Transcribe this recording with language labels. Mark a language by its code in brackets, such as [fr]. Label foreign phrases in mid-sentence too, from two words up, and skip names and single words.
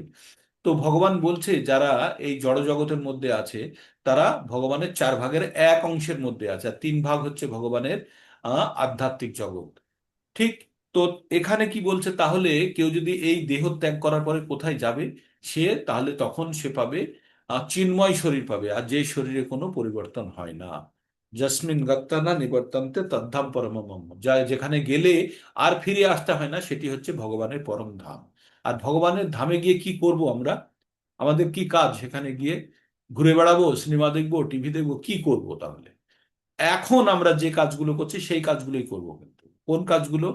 [bn] তো ভগবান বলছে যারা এই জড় জগতের মধ্যে আছে, তারা ভগবানের 4 ভাগের 1 অংশের মধ্যে আছে, আর 3 ভাগ হচ্ছে ভগবানের আধ্যাত্মিক জগৎ, ঠিক? তো এখানে কি বলছে? তাহলে কেউ যদি এই দেহ ত্যাগ করার পরে কোথায় যাবে? সে তাহলে তখন সে পাবে চিন্ময় শরীর পাবে, আর যে শরীরে কোনো পরিবর্তন হয় না। [sa] যস্মিন গত্তা না নিবর্তন্তে তদ্ধাম পরমম মম। [bn] যা যেখানে গেলে আর ফিরে আসতে হয় না, সেটি হচ্ছে ভগবানের পরম ধাম। আর ভগবানের ধামে গিয়ে কি করব আমরা? আমাদের কি কাজ সেখানে গিয়ে? ঘুরে বেড়াবো, সিনেমা দেখবো, টিভি দেখবো, কি করব তাহলে? এখন আমরা যে কাজগুলো করছি সেই কাজগুলোই করব, কিন্তু কোন কাজগুলো?